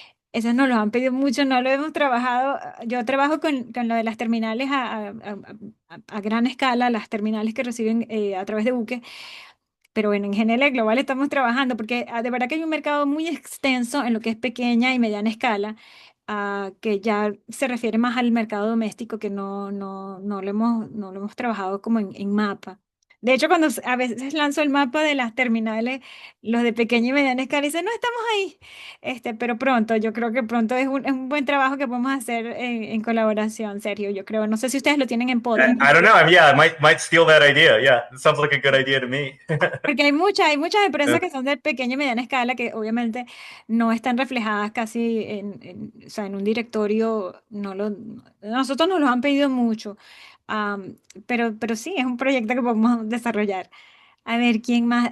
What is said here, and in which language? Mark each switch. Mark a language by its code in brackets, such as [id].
[es] Eso nos lo han pedido mucho, no lo hemos trabajado. Yo trabajo con lo de las terminales a gran escala, las terminales que reciben a través de buques, pero bueno, en GNL Global estamos trabajando porque de verdad que hay un mercado muy extenso en lo que es pequeña y mediana escala, que ya se refiere más al mercado doméstico que no lo hemos trabajado como en mapa. De hecho, cuando a veces lanzo el mapa de las terminales, los de pequeña y mediana escala dicen, no estamos ahí. Pero pronto, yo creo que pronto es un buen trabajo que podemos hacer en colaboración, Sergio, yo creo. No sé si ustedes lo tienen en Poten. [en] I don't know. I mean, yeah, I might steal that idea. Yeah, it sounds like a good idea to me. [es] Porque hay muchas empresas que son de pequeña y mediana escala que obviamente no están reflejadas casi o sea, en un directorio. Nosotros nos lo han pedido mucho, pero sí, es un proyecto que podemos desarrollar. A ver, ¿quién más?